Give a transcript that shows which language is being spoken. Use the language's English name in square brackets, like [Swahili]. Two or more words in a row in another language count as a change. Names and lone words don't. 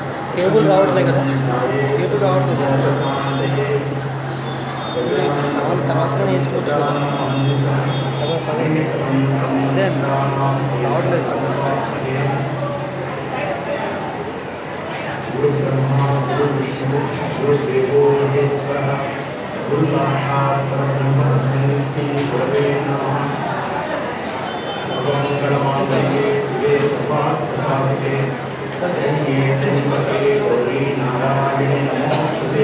[Telugu] కేబుల్ రావట్లే కదా, కేబుల్ రావట్లేదు. తర్వాత వేసుకోవచ్చు కదా, అదే రావట్లేదు. [Sanskrit] गुरु ब्रह्मा गुरु विष्णु गुरुदेवो महेश्वरः गुरु साक्षात् परब्रह्म तस्मै श्री गुरवे नमः। सर्वमङ्गलमाङ्गल्ये शिवे सर्वार्थसाधिके शरण्ये त्र्यम्बके गौरी नारायणे नमोस्तुते।